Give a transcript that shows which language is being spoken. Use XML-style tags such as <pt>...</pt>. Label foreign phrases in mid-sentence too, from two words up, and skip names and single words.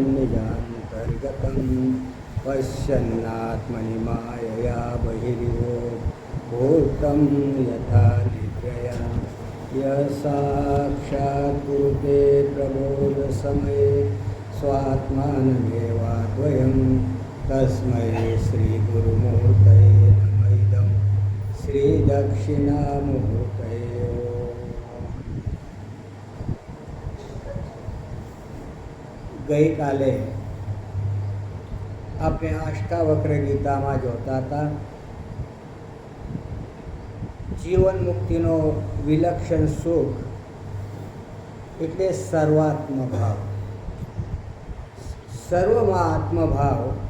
<sa>निजान्तर्गतं पश्यन्नात्मनि मायया बहिर्यो भूतं यथा निद्रया यः साक्षात् कुरुते प्रबोधसमये स्वात्मानमेवाद्वयं तस्मै श्रीगुरुमूर्तये नमः इदं श्रीदक्षिणामूर्तये।</sa> <gu>ગઈ કાલે આપણે અષ્ટાવક્ર ગીતામાં જોતા હતા જીવન મુક્તિનો વિલક્ષણ સુખ એટલે સર્વાત્મ ભાવ, સર્વમાં આત્મભાવ.</gu>